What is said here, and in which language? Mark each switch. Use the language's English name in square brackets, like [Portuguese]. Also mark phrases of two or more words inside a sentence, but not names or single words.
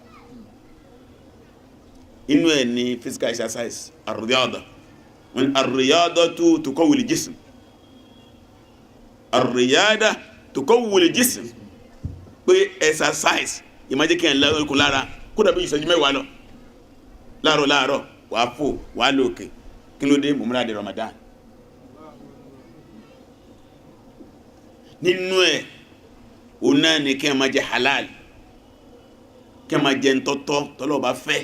[Yoruba] Inú ẹ̀ ní [English] physical exercise, [Arabic] الرياضة، الرياضةُ تقوّي الجسم، الرياضة تقوّي الجسم, [Yoruba] pé exercise ìmájẹ́ kí ẹ̀ lókun lára kó dàbí ìṣẹ́jú mẹ́wàá lọ láàárọ̀ wàá fò wàá lókè. Kí ló dé? Múra de Ramadan. Nínú ẹ̀ òun náà ni kí ẹ máa jẹ halal, kí ẹ máa jẹ ntọ́tọ́ tọ́lọ́ bá fẹ́.